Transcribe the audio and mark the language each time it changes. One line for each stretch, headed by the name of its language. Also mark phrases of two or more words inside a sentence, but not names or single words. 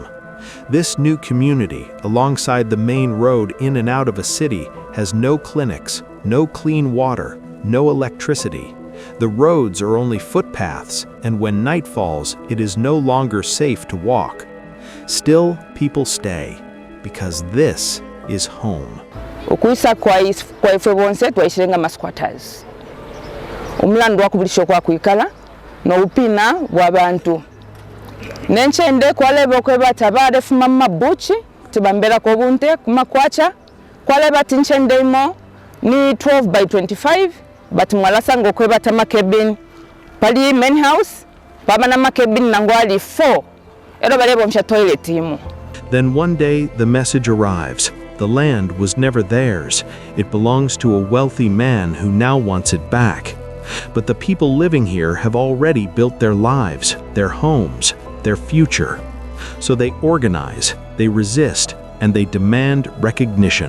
English: This new community, alongside the main road in and out of a city, has no clinics, no clean water, no electricity. The roads are only footpaths, and when night falls, it is no longer safe to walk. Still, people stay, because this is home.
Bemba: Okuisa kwa ife bonse twaishirenga masquatters. Umulandu wakubulisho kwa kuikala no upina bw'abantu. Nenchende kwaleba kwebata bade fuma mabuchi tibambera ko bunte kumakwacha kwaleba tinchendemo ni 12 by 25 but mwalasa ngo kwebata makebin pali
English: main house
Bemba: baba na makebin nangwali 4 ero balebo msha toilet imu.
English: Then one day the message arrives. The land was never theirs. It belongs to a wealthy man who now wants it back. But the people living here have already built their lives, their homes, their future. So they organize, they resist, and they demand recognition.